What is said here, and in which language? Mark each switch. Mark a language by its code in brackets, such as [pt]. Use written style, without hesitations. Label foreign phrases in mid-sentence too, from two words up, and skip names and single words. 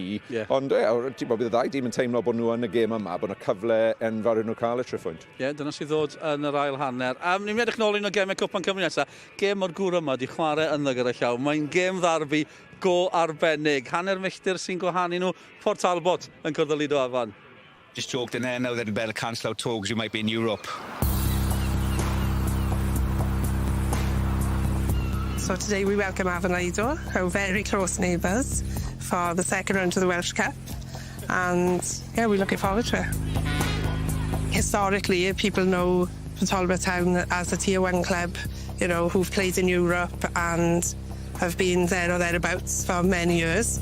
[cy] Ond, ti'n bod, bydd y ddau dîm yn teimlo bod nhw yn y gêm yma, bod yna cyfle enfawr nhw cael y trefwynt. Dyna sydd ddod yn yr ail hanner. Ni'n mynd edrych nôl un o gemau Cwpan Cymru nesaf. Gêm o'r gŵr yma di chwarae ynddo gyda llaw. Mae'n gêm ddarbu go arbennig. Hanner milltir sy'n gwahanu nhw. Port Talbot yn cwrdd y Lido Afan. [en] Just joked in there now that you'd better cancel out talks, you might be in Europe. So today we welcome Afan Lido, our very close neighbours, for the second round of the Welsh Cup. And we're looking forward to it. Historically, people know Talbot Town as a Tier 1 club, who've played in Europe and have been there or thereabouts for many years.